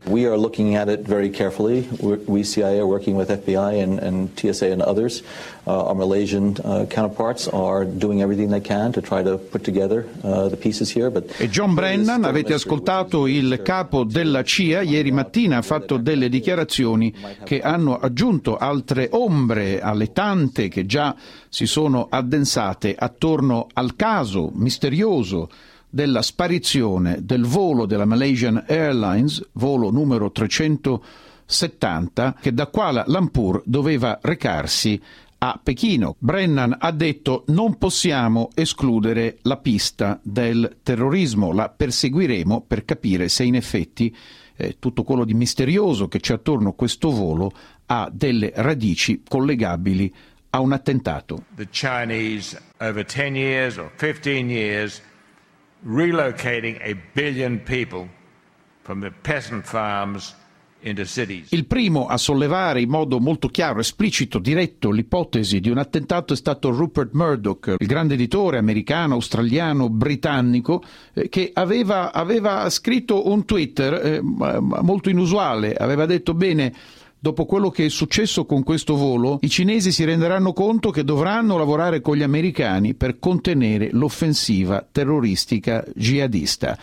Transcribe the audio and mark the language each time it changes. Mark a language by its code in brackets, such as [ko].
[en] We are looking at it very carefully. We CIA are working with FBI and TSA and others. Our Malaysian counterparts are doing everything they can to try to put together the pieces here. But [it] e John Brennan, avete ascoltato il capo della CIA ieri mattina, ha fatto delle dichiarazioni che hanno aggiunto altre ombre alle tante che già si sono addensate attorno al caso misterioso della sparizione del volo della Malaysian Airlines, volo numero 370, che da Kuala Lumpur doveva recarsi a Pechino. Brennan ha detto: non possiamo escludere la pista del terrorismo, la perseguiremo per capire se in effetti tutto quello di misterioso che c'è attorno a questo volo ha delle radici collegabili a un attentato. [en] The Chinese over 10 years or 15 years relocating a billion people from the peasant farms into cities. [it] Il primo a sollevare in modo molto chiaro, esplicito, diretto l'ipotesi di un attentato è stato Rupert Murdoch, il grande editore americano, australiano, britannico, che aveva scritto un Twitter molto inusuale. Aveva detto: bene, dopo quello che è successo con questo volo, i cinesi si renderanno conto che dovranno lavorare con gli americani per contenere l'offensiva terroristica jihadista.